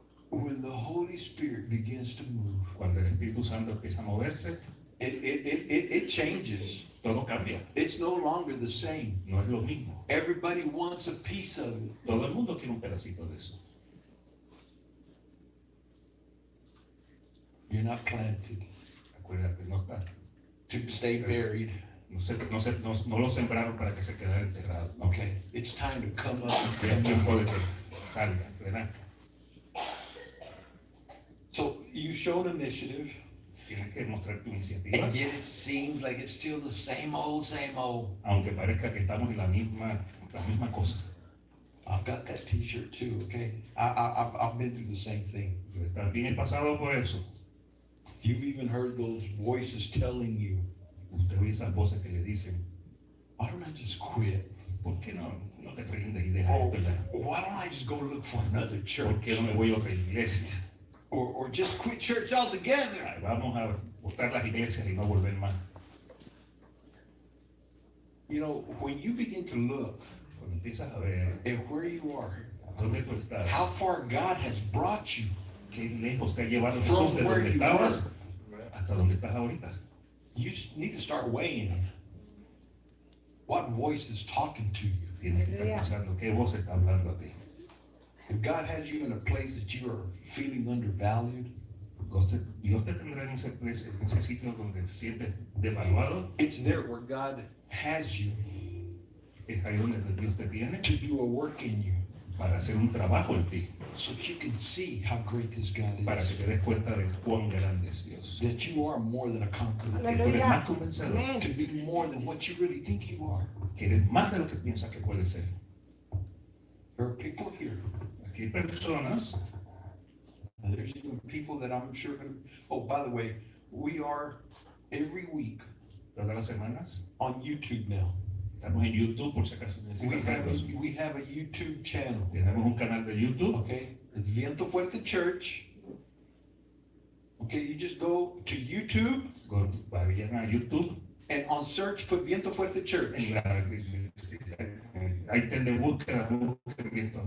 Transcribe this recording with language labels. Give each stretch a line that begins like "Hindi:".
English: when the Holy Spirit begins to move,
Spanish: cuando el Espíritu Santo empieza a moverse,
English: it changes.
Spanish: todo cambia.
English: It's no longer the same.
Spanish: No es lo mismo.
English: Everybody wants a piece of it.
Spanish: Todo el mundo quiere un pedacito de eso.
English: You're not planted
Spanish: Acuérdate, no está.
English: to stay buried.
Spanish: No lo sembraron para que se quedara enterrado.
English: No. Okay, it's time to come up
Spanish: Es
English: and come
Spanish: tiempo
English: up.
Spanish: de que salga, ¿verdad?
English: So you showed initiative,
Spanish: Tienes que mostrar tu iniciativa,
English: and yet it seems like it's still the same old, same old.
Spanish: aunque parezca que estamos en la misma cosa.
English: I've got that T-shirt too. Okay, I've been through the same thing.
Spanish: También he pasado por eso.
English: You've even heard those voices telling you,
Spanish: Usted oye esas voces que le dicen,
English: "Why don't I just quit?
Spanish: ¿por qué no te rindes y dejas
English: Oh,
Spanish: esto ya?
English: why don't I just go look for another
Spanish: ¿Por
English: church,
Spanish: qué no me voy a otra iglesia?
English: or just quit church altogether?"
Spanish: Ay, vamos a botar las iglesias y no volver más.
English: You know, when you begin to look
Spanish: Cuando empiezas a ver
English: at where you are,
Spanish: dónde tú estás,
English: how far God has brought you
Spanish: qué lejos te ha llevado
English: from
Spanish: Jesús de
English: where
Spanish: donde
English: you
Spanish: estabas
English: were,
Spanish: hasta donde estás ahorita.
English: you need to start weighing what voice is talking to you.
Spanish: Tienes que estar pensando qué voz está hablando a ti.
English: If God has you in a place that you are feeling undervalued,
Spanish: Dios te tendrá en ese sitio donde te sientes devaluado.
English: it's there where God has you
Spanish: Es ahí donde Dios te tiene
English: to do a work in you,
Spanish: para hacer un trabajo en ti,
English: so that you can see how great this God
Spanish: para que
English: is.
Spanish: te des cuenta de cuán grande es Dios.
English: That you are more than a conqueror.
Spanish: Que tú eres más convencido,
English: To be more than what you really think you are.
Spanish: que eres más de lo que piensas que puedes ser.
English: There are people here.
Spanish: Aquí hay personas,
English: And there's even people that I'm sure. Oh, by the way, we are every week
Spanish: todas las semanas,
English: on YouTube now.
Spanish: estamos en YouTube por si acaso necesitas verlos.
English: We have a YouTube channel.
Spanish: Tenemos un canal de YouTube,
English: Okay, it's Viento Fuerte Church. Okay, you just go to YouTube
Spanish: vayan a YouTube,
English: and on search put Viento Fuerte Church,
Spanish: en ahí tienen búsqueda, busquen